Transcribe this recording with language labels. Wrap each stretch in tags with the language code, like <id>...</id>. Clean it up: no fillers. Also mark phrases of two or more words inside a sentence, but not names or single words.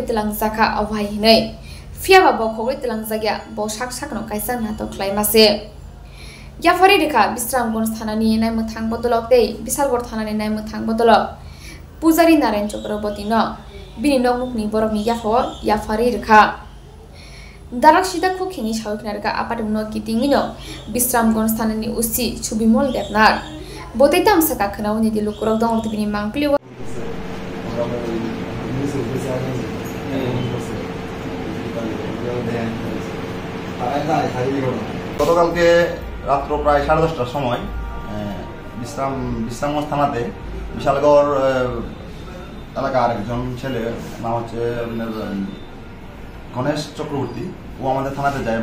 <trp>telang jaka awhai hinai fiaba bo khogoi telang jagya bo sak sakno kaisa natok klaimase Yafari rekha Bisramganj thanani nai mothang bodolok tei Bishalgarh thanani nai mothang bodolok Pujari Narayan Chakraborty no bini nokmukni borokni yafao Yafari rekha Darak sida khokhingi sawikna rekha apatimno kitingino Bisramganj thanani usi Subimol Debnath botei tamsaka khnauni di lukurok dong tibini mangpli</trp> <bn>গতকালকে রাত্র প্রায় 10:30টার সময় বিশ্রামগঞ্জ থানাতে বিশালগড় এলাকার একজন ছেলে নাম হচ্ছে গণেশ চক্রবর্তী ও আমাদের থানাতে যায়</bn>